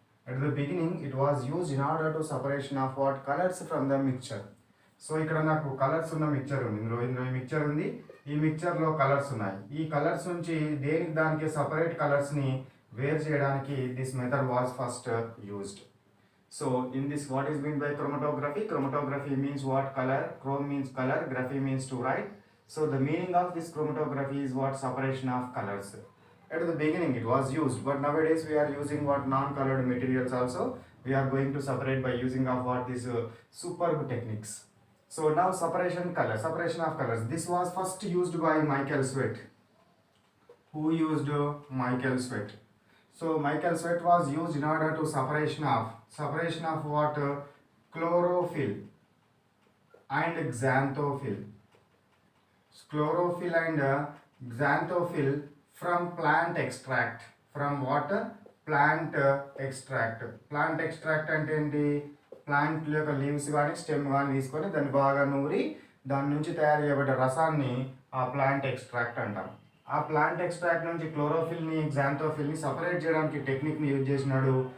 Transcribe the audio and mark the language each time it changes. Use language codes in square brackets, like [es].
[en] At the beginning it was used in order to separation of what? Colors from the mixture. [te] So ఇక్కడ నాకు colours ఉన్న mixture ఉంది, ఇందులో ఈ mixture ఉంది, ఈ మిక్చర్లో కలర్స్ ఉన్నాయి. ఈ కలర్స్ నుంచి దేనికి దానికి సపరేట్ కలర్స్ని వేర్ చేయడానికి [en] This method was first used. So in this what is mean by chromatography? Chromatography means what? Color. Chrome means color, graphy means to write. So the meaning of this chromatography is what? Separation of colors. At the beginning it was used, but nowadays we are using what? Non-colored materials also. We are going to separate by using of what? These superb techniques. So now separation of colors. This was first used by Michael Sweat. Who used Michael Sweat? So Michael Sweat was used in order to separation of what? Chlorophyll and xanthophyll. Chlorophyll and xanthophyll from plant extract. From what? Plant extract. [te] Plant extract అంటే ఏంటి? Plant యొక్క leaves కానీ stem కానీ తీసుకొని దాన్ని బాగా నూరి దాని నుంచి తయారు చేయబడ్డ రసాన్ని ఆ ప్లాంట్ ఎక్స్ట్రాక్ట్ అంటాం. ఆ ప్లాంట్ ఎక్స్ట్రాక్ట్ నుంచి క్లోరోఫిల్ని, గ్జాంథోఫిల్ని సపరేట్ చేయడానికి టెక్నిక్ని యూజ్ చేసినాడు.